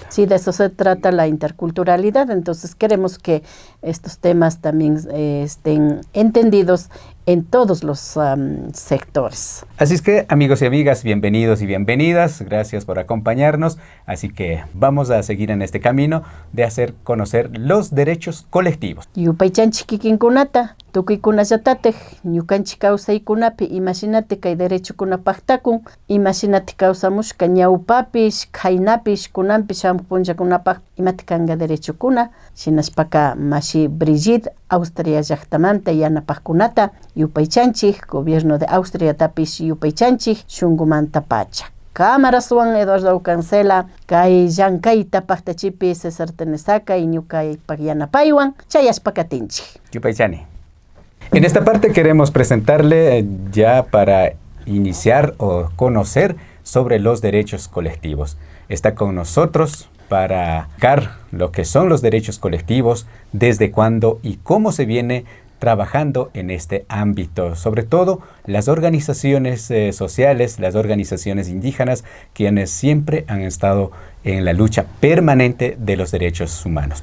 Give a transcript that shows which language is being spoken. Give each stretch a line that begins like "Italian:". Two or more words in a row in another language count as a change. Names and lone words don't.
Spanish: Sí, de eso se trata la interculturalidad. Entonces queremos que estos temas también estén entendidos en todos los sectores. Así es que, amigos y amigas, bienvenidos y bienvenidas. Gracias por acompañarnos. Así que vamos a seguir en este camino de hacer conocer los derechos colectivos.
Quechua: Yupaychanchi kikinkunata, tukuykunallatatej, ñukanchik kawsaykunapi imashinati kay derechokunapajtakun, imashinati kawsamushka ñawpapish, khaynapish, kunanpish hamuq punllakunapaj imati kanga derechokuna, shinashpaka mashi Brigitte, Austria llaqtamanta yanapajkunata, yupaychanchik,
Spanish: gobierno de Austria
Quechua: tapish yupaychanchik, shunkumanta pacha. Cámaraswan Eduardo Aucancela, kay llankayta pajtachipi César Tenesaca y ñukaypaj yanapaywan, chayashpakatinchik. Yupaychani.
Spanish: En esta parte queremos presentarle ya para iniciar o conocer sobre los derechos colectivos. Está con nosotros para explicar lo que son los derechos colectivos, desde cuándo y cómo se viene trabajando en este ámbito, sobre todo las organizaciones sociales, las organizaciones indígenas, quienes siempre han estado en la lucha permanente de los derechos humanos.